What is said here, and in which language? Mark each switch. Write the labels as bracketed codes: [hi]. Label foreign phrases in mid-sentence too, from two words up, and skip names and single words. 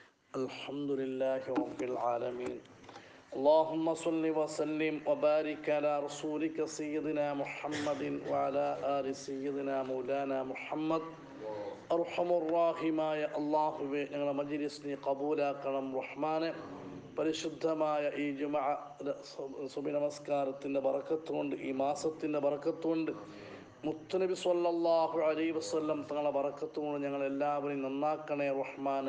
[ar] الحمد لله رب العالمين. اللهم صل وسلم وبارك على رسولك سيدنا محمد وعلى آل سيدنا مولانا محمد. [ml] അർഹമുറാഹിമായ അള്ളാഹുവെ, ഞങ്ങളുടെ മജ്‌ലിസിനെ കബൂലാക്കണം റഹ്മാനെ. പരിശുദ്ധമായ ഈ ജുമഅ സുബഹി നമസ്കാരത്തിൻ്റെ ബറക്കത്തുകൊണ്ട്, ഈ മാസത്തിൻ്റെ ബറക്കത്തുകൊണ്ട്, മുത്തുനബി [ar] صلى الله عليه وسلم [ml] തങ്ങളുടെ ബറക്കത്തുകൊണ്ട് ഞങ്ങളെല്ലാവരെയും നന്നാക്കണേ റഹ്മാനെ.